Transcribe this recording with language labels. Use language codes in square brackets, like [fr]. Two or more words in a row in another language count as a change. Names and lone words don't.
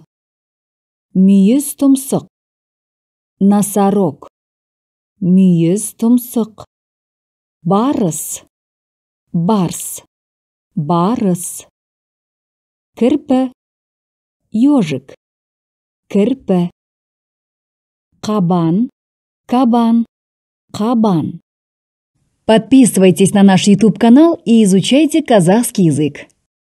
[kk] Мүйіз тұмсық, носорог, мүйіз тұмсық. Барыс, барс, барыс. Кірпі, ежик, кірпі. Кабан, кабан, кабан. [ru] Подписывайтесь на наш YouTube-канал и изучайте казахский язык.